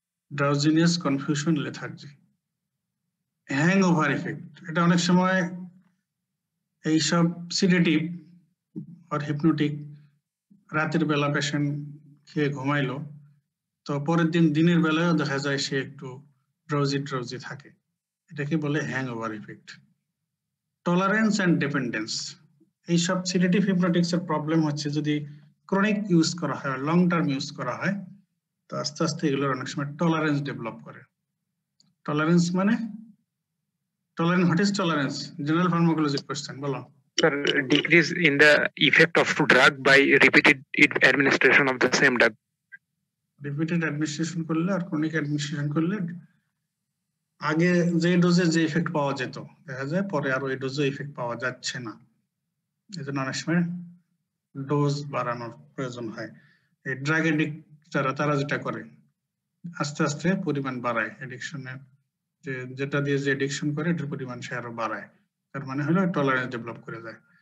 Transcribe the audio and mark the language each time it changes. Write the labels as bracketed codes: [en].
[bn] Drowsiness, confusion, lethargy, hangover effect, এটা অনেক সময় এইসব সিডেটিভ আর হিপনোটিক রাতের বেলা পেশেন্ট খেয়ে ঘুমাইলো, তো পরের দিন দিনের বেলায়ও দেখা যায় সে একটু ড্রাউজি থাকে, এটাকে বলে hangover effect. Tolerance and dependence, এইসব সিডেটিভ হিপনোটিক্স এর প্রবলেম হচ্ছে যদি ক্রনিক ইউজ করা হয়, লং টার্ম ইউজ করা হয়, তো আস্তে আস্তে এগুলোর অনেক সময় টলারেন্স ডেভেলপ করে। টলারেন্স মানে [en] tolerance, what is tolerance? General pharmacology question, [bn] bolo. [en] Sir, decrease in the effect of drug by repeated administration of the same drug. [bn] Repeated administration করলে আর chronic administration করলে আগে যে ডোজে যে ইফেক্ট পাওয়া যেত দেখা যায় পরে আর ওই ডোজে ইফেক্ট পাওয়া যাচ্ছে না, এজন্য অনেক সময় ডোজ বাড়ানোর প্রয়োজন হয়। এই ড্রাগ এডিক্ট তারা যেটা করে আস্তে আস্তে পরিমাণ বাড়ায়, এডিকশনের যেটা দিয়ে যে এডিকশন করে এটার পরিমাণ সে আরো বাড়ায়, তার মানে হলো টলারেন্স ডেভেলপ করে যায়।